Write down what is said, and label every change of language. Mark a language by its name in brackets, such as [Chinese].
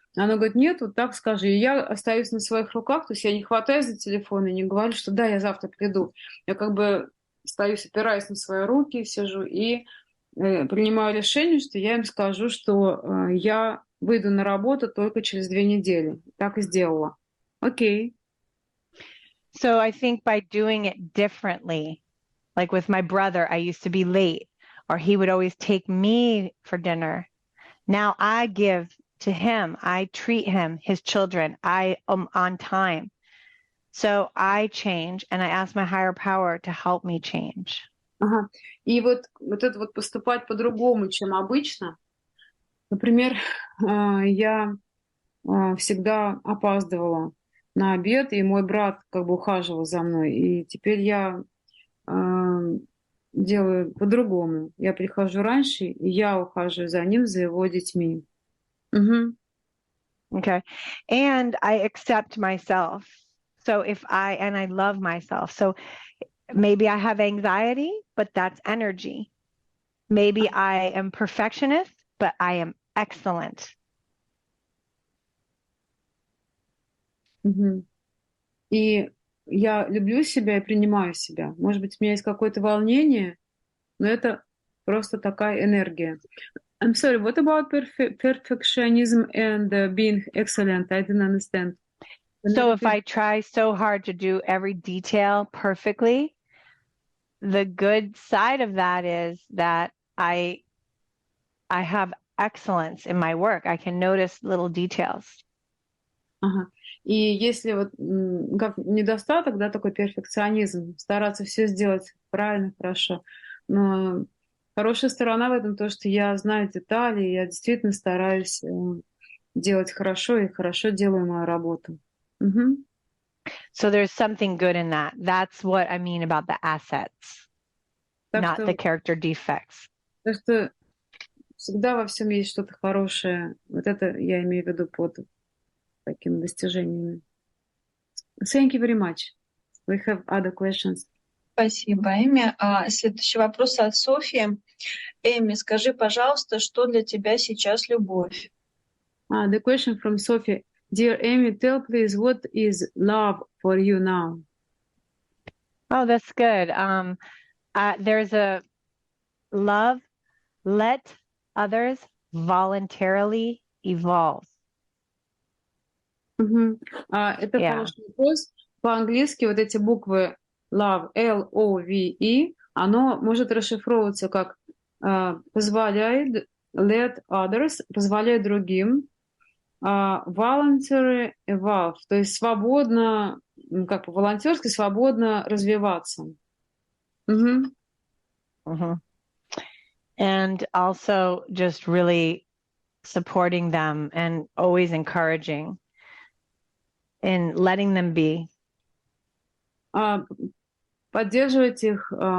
[Russian] Она говорит, нет, вот так скажи. И я остаюсь на своих руках, то есть я не хватаюсь за телефон и не говорю, что да, я завтра приду. Я как бы остаюсь, опираюсь на свои руки, сижу и принимаю решение, что я им скажу, что я выйду на работу только через 2 недели. Так и сделала. Окей. [English] So I think by doing it differently, like with my brother, I used to be late, or he would always take me for dinner. Now I give to him, I treat him, his children, I am on time. So I change and I ask my higher power to help me change. Ага. [Russian] И вот это вот поступать по-другому, чем обычно. Например, я всегда опаздывала на обед, и мой брат как бы ухаживал за мной. И теперь я делаю по-другому. Я прихожу раньше, и я ухаживаю за ним, за его детьми. Угу. [English] Okay. And I accept myself. So I love myself. So maybe I have anxiety, but that's energy. Maybe I am perfectionist, but I am excellent. Угу. [Russian] И я люблю себя и принимаю себя. Может быть, у меня есть какое-то волнение, но это просто такая энергия. [English] I'm sorry, what about perfectionism and being excellent? I didn't understand. So if I try so hard to do every detail perfectly, the good side of that is that I have excellence in my work. I can notice little details. Ага. [Russian] И если вот как недостаток, да, такой перфекционизм, стараться все сделать правильно, хорошо. Но хорошая сторона в этом то, что я знаю детали, и я действительно стараюсь делать хорошо и хорошо делаю мою работу. Мгм. [English] So there's something good in that. That's what I mean about the assets, [Russian] Так [English] not [Russian] что, [English] the character defects. [Russian] так что всегда во всем есть что-то хорошее. Вот это я имею в виду под такими достижениями. [English] Thank you very much. We have other questions. [Russian] Спасибо, Эми. Следующий вопрос от Софьи. Эми, скажи, пожалуйста, что для тебя сейчас любовь? [English] The question from Sophie. Dear Amy, tell please what is love for you now? Oh, that's good. There's a love, let others voluntarily evolve. [Russian] Мгм. Это [English] Yeah. [Russian] хороший вопрос. По-английски вот эти буквы love, L-O-V-E, оно может расшифровываться как позволяет, [English] let others, [Russian] позволяет другим, [English] voluntary evolve, [Russian] то есть свободно, как по-волонтерски, свободно развиваться. Мгм. Mhm. [English] And also just really supporting them and always encouraging and letting them be. [Russian] А, Поддерживать их.